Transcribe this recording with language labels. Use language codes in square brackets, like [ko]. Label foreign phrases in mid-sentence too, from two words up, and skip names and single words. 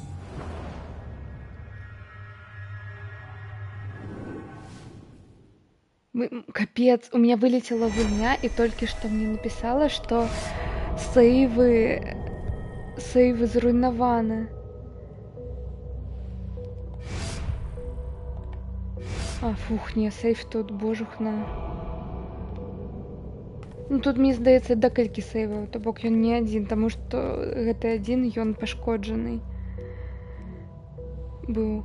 [ru] Капец, у меня вылетела гульня, и только что мне написала, что сейвы зруйнованы. [be] Фух, не, сейф тут, божухна. Ну, тут, мне здаецца, декалькі сейваў, то бок ён не адзін, таму што гэты адзін ён пашкоджаны быў.